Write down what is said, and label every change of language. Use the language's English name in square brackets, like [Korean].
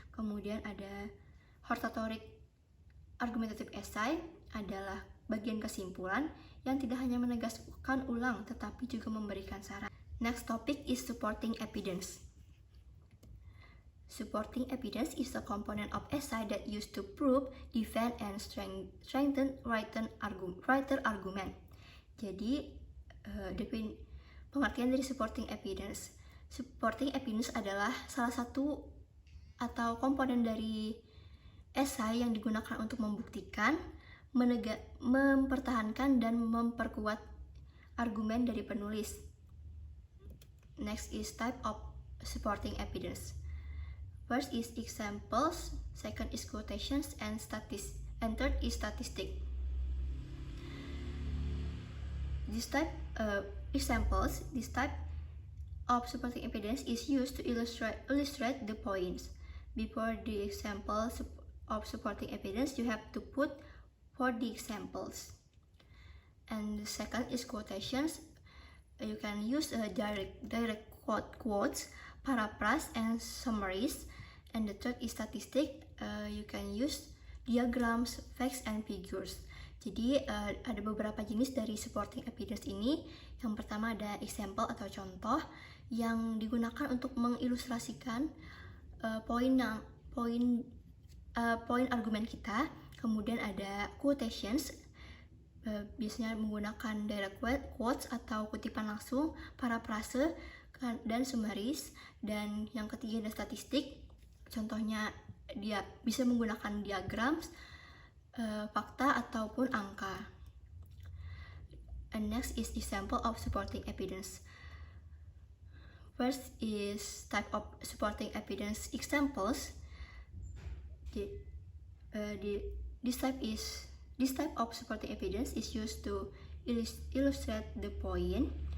[Indonesian] Kemudian ada hortatory argumentative essay adalah bagian kesimpulan yang tidak hanya menegaskan ulang tetapi juga memberikan saran. [English] Next topic is supporting evidence. Supporting evidence is a component of essay that used to prove, defend, and strengthen writer argument. [Indonesian] Jadi, pengertian dari supporting evidence. Supporting evidence adalah salah satu atau komponen dari essay yang digunakan untuk membuktikan, mempertahankan, dan memperkuat argumen dari penulis. [English] Next is type of supporting evidence. First is examples, second is quotations, and third is statistic. This type of supporting evidence is used to illustrate the points. Before the example of supporting evidence, you have to put for the examples. And the second is quotations. You can use direct quotes, paraphrase, and summaries. And the third is statistic. You can use diagrams, facts, and figures. [Indonesian] Jadi ada beberapa jenis dari supporting evidence ini. Yang pertama ada example atau contoh yang digunakan untuk mengilustrasikan poin argumen kita. Kemudian ada quotations, biasanya menggunakan direct quotes atau kutipan langsung, paraphrase, dan summaries. Dan yang ketiga ada statistik, contohnya dia bisa menggunakan diagram, fakta ataupun angka. [English] And next is example of supporting evidence. First is type of supporting evidence examples. This type of supporting evidence is used to illustrate the point.